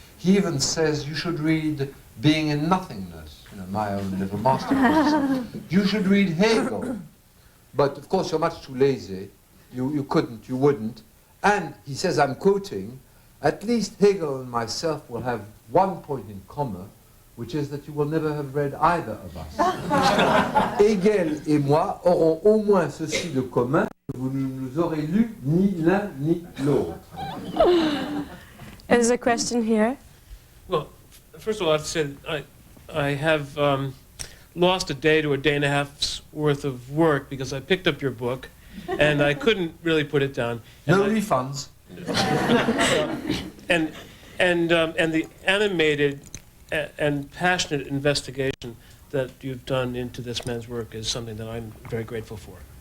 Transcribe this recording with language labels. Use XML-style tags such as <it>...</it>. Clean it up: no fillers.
<en>He even says, you should read Being in Nothingness, my own little masterpiece. You should read Hegel. But of course, you're much too lazy. You couldn't, you wouldn't. And he says, I'm quoting, at least Hegel and myself will have one point in common, which is that you will never have read either of us.</en> <fr>Hegel et moi auront au moins ceci de commun, vous ne nous aurez lu ni l'un ni l'autre.</fr> <en>There's a question here. Well, first of all, I have to say that I have lost a day to a day and a half's worth of work because I picked up your book and I couldn't really put it down. No refunds. And the animated and passionate investigation that you've done into this man's work is something that I'm very grateful for.</en>